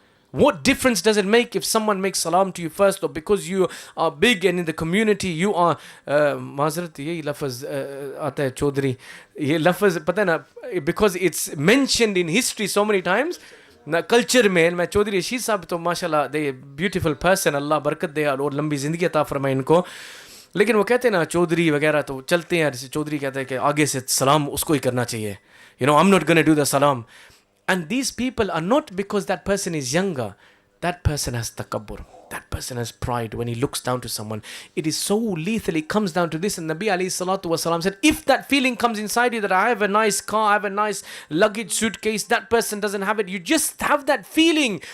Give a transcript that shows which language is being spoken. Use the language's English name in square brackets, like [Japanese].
[English] What difference does it make if someone makes salam to you first, or because you are big and in the community you are [Hindi] माजरत यही लफ्ज़ आता है चौधरी, ये लफ्ज़ पता है ना, [English] because it's mentioned in history so many times ना culture में. [Hindi] मैं चौधरी रशीद साहब तो माशाल्लाह [English] they beautiful person, [Hindi] अल्लाह बरकत दे और लंबी ज़िंदगी अता फरमाए इनको. लेकिन वो कहते हैं ना चौधरी वगैरह तो चलते हैं, चौधरी कहते हैं कि आगे से सलाम उसको ही करना चाहिए. [English] I'm not going to do the salam. And these people are not because that person is younger. That person has takabbur. That person has pride when he looks down to someone. It is so lethal. It comes down to this. And Nabi alayhi salatu wasalam said, if that feeling comes inside you that I have a nice car, I have a nice luggage suitcase, that person doesn't have it, you just have that feeling.